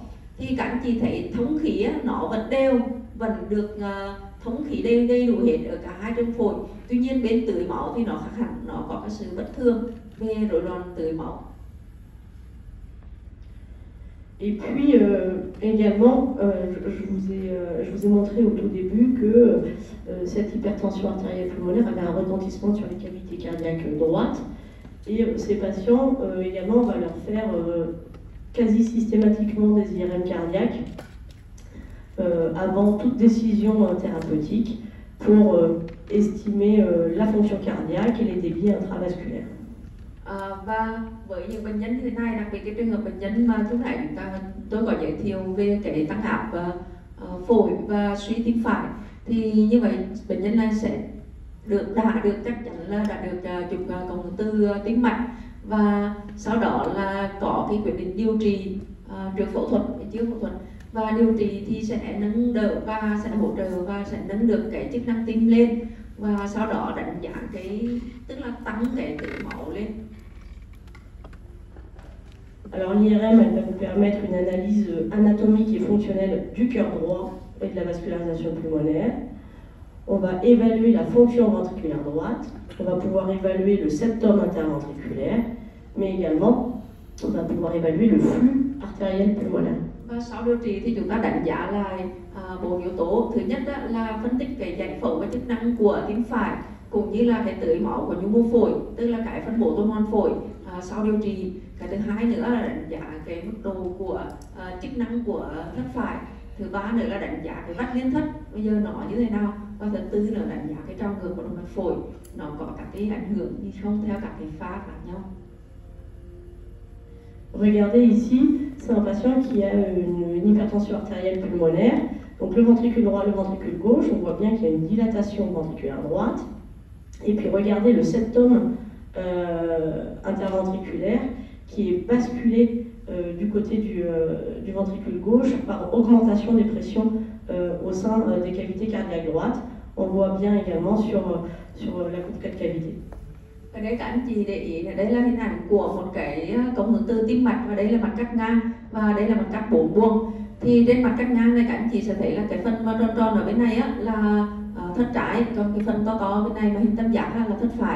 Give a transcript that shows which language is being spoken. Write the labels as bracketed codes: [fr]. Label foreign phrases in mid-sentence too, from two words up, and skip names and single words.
[vi] Thì các anh chị thấy thống khí nó vẫn đều, vẫn được thống khí đầy đủ hết ở cả hai trong phổi. Tuy nhiên bên tưới máu thì nó khác hẳn, nó có cái sự bất thường về rối loạn tưới máu. [fr] Et puis également, je vous ai montré au tout début que cette hypertension artérielle pulmonaire avait un retentissement sur les cavités cardiaques droites. Et ces patients, également, on va leur faire quasi systématiquement des IRM cardiaques avant toute décision thérapeutique pour estimer la fonction cardiaque et les débits intravasculaires. [vi] Và với những bệnh nhân như thế này, đặc biệt cái trường hợp bệnh nhân mà lúc nãy tôi có giới thiệu về cái tăng áp phổi và suy tim phải, thì như vậy bệnh nhân này sẽ đã được chắc chắn là đã được chụp cộng hưởng từ tim mạch, và sau đó là có cái quyết định điều trị trước phẫu thuật, chưa phẫu thuật, và điều trị thì sẽ nâng đỡ và sẽ hỗ trợ và sẽ nâng được cái chức năng tim lên, và sau đó đánh giá cái tức là tăng cái tưới máu lên. [fr] Alors l'IRM, elle va nous permettre une analyse anatomique et fonctionnelle du cœur droit et de la vascularisation pulmonaire. On va évaluer la fonction ventriculaire droite, on va pouvoir évaluer le septum interventriculaire, mais également on va pouvoir évaluer le flux artériel pulmonaire. [vi] Và sau điều trị thì chúng ta đánh giá lại 4 yếu tố. Thứ nhất là phân tích cái giải phẫu và chức năng của tim phải, cũng như là cái tưới máu của nhu mô phổi, tức là cái phân bổ tuần hoàn phổi sau điều trị. Cái thứ hai nữa là đánh giá cái mức độ của chức năng của thất phải. Thứ ba nữa là đánh giá cái vách liên thất bây giờ nó như thế nào, và thứ tư là đánh giá cái trào ngược của động mạch phổi nó có các cái ảnh hưởng gì không theo các cái pha khác nhau. [fr] Regardez ici, c'est un patient qui a une hypertension artérielle pulmonaire. Donc le ventricule droit, le ventricule gauche, on voit bien qu'il y a une dilatation ventriculaire droite. Et puis regardez le septum interventriculaire qui est basculé du côté du ventricule gauche par augmentation des pressions au sein des cavités cardiaques droites. On voit bien également sur la côte cavité. [vi] Ở đây các anh chị để ý là đây là hình ảnh của một cái cộng hưởng từ tim mạch, và đây là mặt cắt ngang, và đây là mặt cắt 4 buông. Thì trên mặt cắt ngang này các anh chị sẽ thấy là cái phần mà tròn tròn ở bên này là thất trái, còn cái phần to to bên này mà hình tam giác là thất phải.